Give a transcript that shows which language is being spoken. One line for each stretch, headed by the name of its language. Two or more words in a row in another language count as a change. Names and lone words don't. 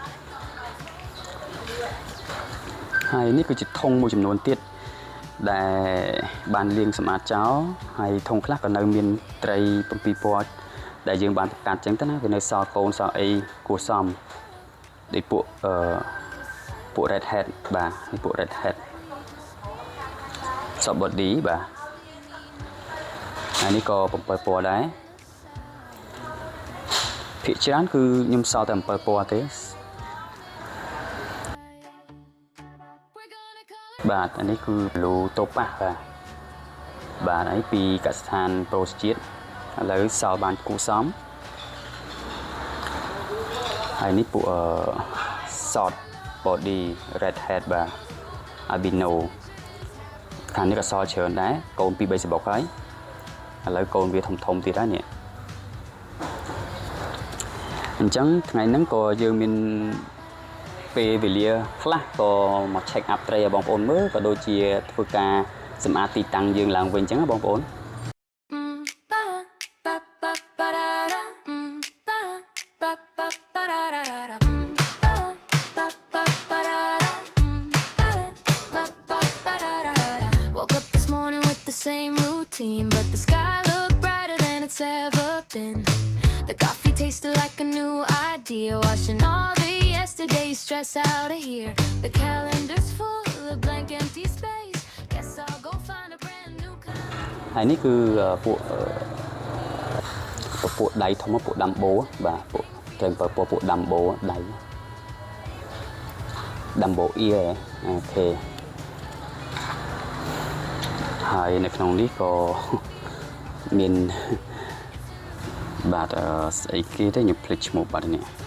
Khmer: ហើយនេះគឺជាធុងមួយចំនួនទៀតដែលបានលាងសម្អាតចោលហើយធុងខ្លះក៏នៅមានត្រី7ពណ៌ដែលយើងបានកាត់ចឹងទៅណាវានៅសល់កូនសល់អីគួរសមដូចពួក
English: red head
Khmer: បាទពួក
English: red head soft body
Khmer: បាទហើយនេះក៏7ពណ៌ដែរភាគច្រើនគឺខ្ញុំសល់តែ7ពណ៌ទេបាទអានេះគឺ
English: blue topaz
Khmer: បាទហើយពីកសិដ្ឋានប្រូជាតិឥឡូវសល់បានគូសំ ហើយនេះពួក
English: soft body red head
Khmer: បាទ albinoខាងនេះក៏សល់ច្រើនដែរកូន2-3សបុកហើយឥឡូវកូនវាធំទៀតហើយនេះអញ្ចឹងថ្ងៃហ្នឹងក៏យើងមានពេលវេលាខ្លះក៏មក
English: check up
Khmer: ត្រីឲ្យបងប្អូនមើលក៏ដូចជាធ្វើការសម្អាតទីតាំងយើងឡើងវិញអញ្ចឹងណាបងប្អូន
English: Same routine, but the sky looked brighter than it's ever been. The coffee tasted like a new idea, washing all the yesterday's stress out of here. The calendar's full of blank empty space. Guess I'll go find a brand new kind.
Khmer: ហើយនេះគឺពួកដៃធំពួកដាំបូបាទពួកត្រូវពួកដាំបូដៃដាំបូអ៊ីអូខេ ហើយនៅក្នុងនេះក៏មានបាទស្អីគេទេខ្ញុំភ្លេចឈ្មោះបាទនេះ